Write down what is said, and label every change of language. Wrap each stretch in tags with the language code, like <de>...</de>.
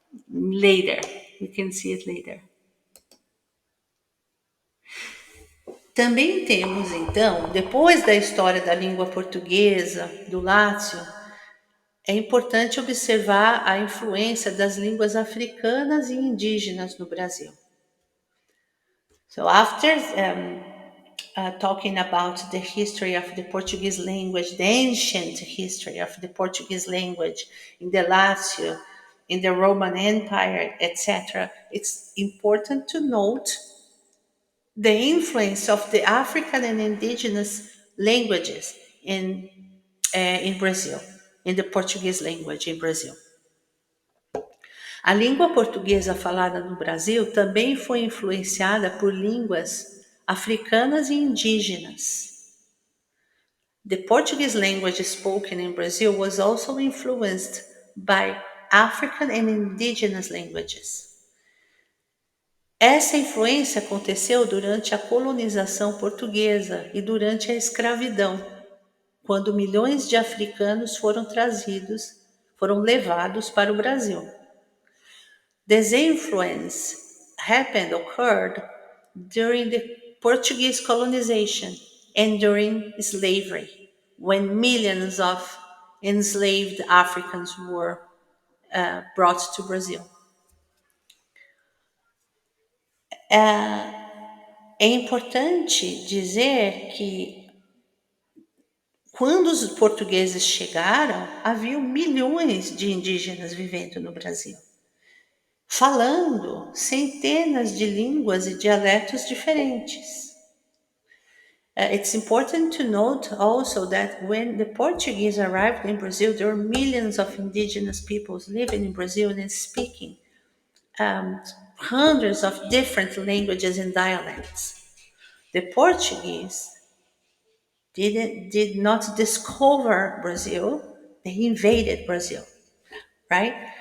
<en>Later, you can see it later.</en> <pt>Também temos, então, depois da história da língua portuguesa, do Lácio, é importante observar a influência das línguas africanas e indígenas no Brasil.</pt> <en>So after talking about the history of the Portuguese language, the ancient history of the Portuguese language in the Lácio, in the Roman Empire, etc., it's important to note the influence of the African and indigenous languages in Brazil, in the Portuguese language in Brazil.</en> <pt>A língua portuguesa falada no Brasil também foi influenciada por línguas africanas e indígenas.</pt> <en>The Portuguese language spoken in Brazil was also influenced by African and indigenous languages.</en> <pt>Essa influência aconteceu durante a colonização portuguesa e durante a escravidão, quando milhões de africanos foram levados para o Brasil.</pt> <en>This influence occurred during the Portuguese colonization and during slavery, when millions of enslaved Africans were brought to Brazil.</en> <pt>É importante dizer que quando os portugueses chegaram, havia milhões de indígenas vivendo no Brasil, falando centenas de línguas e dialetos diferentes.</pt> <en>It's important to note also that when the Portuguese arrived in Brazil, there were millions of indigenous peoples living in Brazil and speaking hundreds of different languages and dialects. The Portuguese did not discover Brazil; they invaded Brazil, right?</en>